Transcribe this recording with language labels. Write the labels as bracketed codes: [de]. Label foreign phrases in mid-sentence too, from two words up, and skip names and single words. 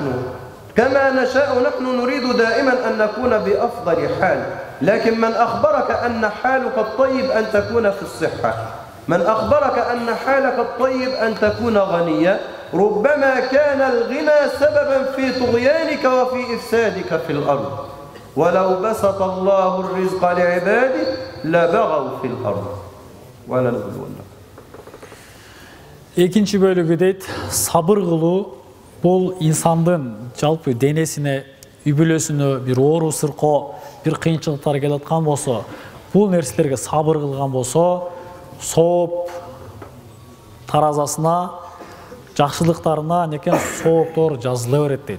[ar] كما نشاء نحن نريد دائما أن نكون بأفضل حال، لكن من أخبرك أن حالك الطيب أن تكون في الصحة، من أخبرك أن حالك الطيب أن تكون غنيا، ربما كان الغنى سببا في طغيانك وفي إفسادك في الأرض. ولو بسط الله الرزق لعباده لبغوا في الأرض. ولنبلونكم. [ky] Экинчи бөлүгү дейт, сабыр кылуу бул инсандын жалпы денесине, үй-бүлөсүнө бир оору сыркоо, бир кыйынчылыктар келип аткан болсо, бул нерселерге сабыр кылган болсо, сооп таразасына, жакшылыктарына некен сооптор жазыла берет дейт.